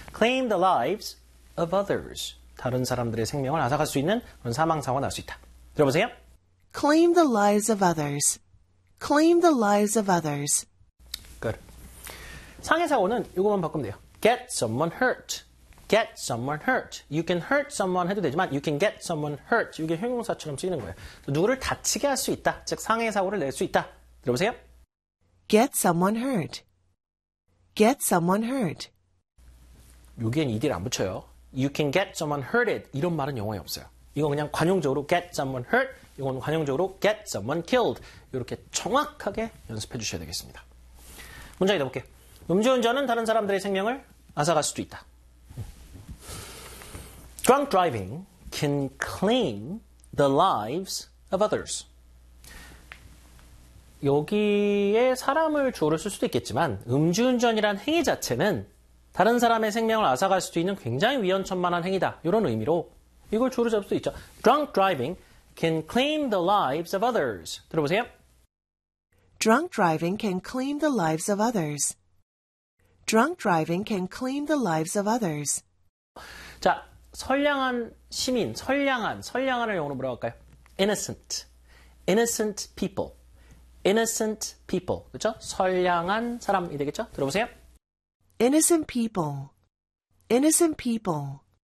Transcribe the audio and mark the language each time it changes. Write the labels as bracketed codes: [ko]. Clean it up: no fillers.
[en] Claim the lives of others. [ko] 다른 사람들의 생명을 앗아갈 수 있는 그런 사망 사고가 날수 있다. 들어보세요. [en] Claim the lives of others. Claim the lives of others. Good. [ko] 상해 사고는 이것만 바꾸면 돼요. [en] Get someone hurt. Get someone hurt. You can hurt someone [ko] 해도 되지만 [en] you can get someone hurt. [ko] 이게 형용사처럼 쓰이는 거예요. 누구를 다치게 할수 있다. 즉 상해 사고를 낼수 있다. 들어보세요. [en] Get someone hurt. Get someone hurt. [ko] 여기엔 ED를 안 붙여요. [en] You can get someone hurted. [ko] 이런 말은 영어에 없어요. 이건 그냥 관용적으로 [en] get someone hurt. [ko] 이건 관용적으로 [en] get someone killed. [ko] 이렇게 정확하게 연습해 주셔야 되겠습니다. 문장에 넣어볼게요. 음주운전은 다른 사람들의 생명을 앗아갈 수도 있다. [en] Drunk driving can claim the lives of others. [ko] 여기에 사람을 주어를 쓸 수도 있겠지만 음주운전이란 행위 자체는 다른 사람의 생명을 앗아갈 수도 있는 굉장히 위험천만한 행위다. 이런 의미로 이걸 주어를 잡을 수 있죠. [en] Drunk driving can claim the lives of others. [ko] 들어보세요. [en] Drunk driving can claim the lives of others. Drunk driving can claim the lives of others. [ko] 자, 선량한 시민, 선량한을 영어로 뭐라고 할까요? [en] Innocent people. Innocent people. [ko] 그렇죠? 선량한 사람이 되겠죠? 들어보세요. [en] Innocent people. Innocent people.